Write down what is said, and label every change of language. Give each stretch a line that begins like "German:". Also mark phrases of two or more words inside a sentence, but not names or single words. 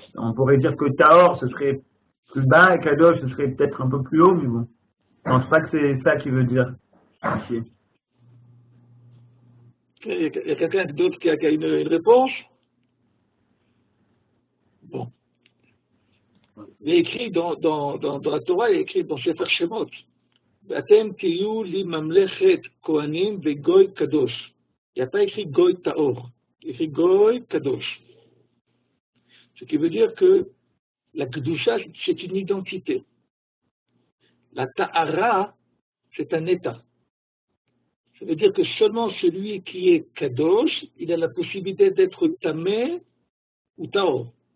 French: On pourrait dire que Taor, ce serait plus bas et Kadosh, ce serait peut-être un peu plus haut, mais bon. Je pense pas que c'est ça qu'il veut dire ici. Il y a quelqu'un d'autre qui a une réponse? Bon. Il est écrit dans la Torah, il est écrit dans Sefer Shemot.
Hebrew: אתם תהיו לי ממלכת כהנים וגוי קדוש.
French: Il n'y a pas écrit
Hebrew: גוי טהור.
French: Il est écrit
Hebrew: גוי קדוש.
French: Ce qui veut dire que la kedusha, c'est une identité. La ta'ara, c'est un état. Ça veut dire que seulement celui qui est kadosh, il a la possibilité d'être tamé ou taor.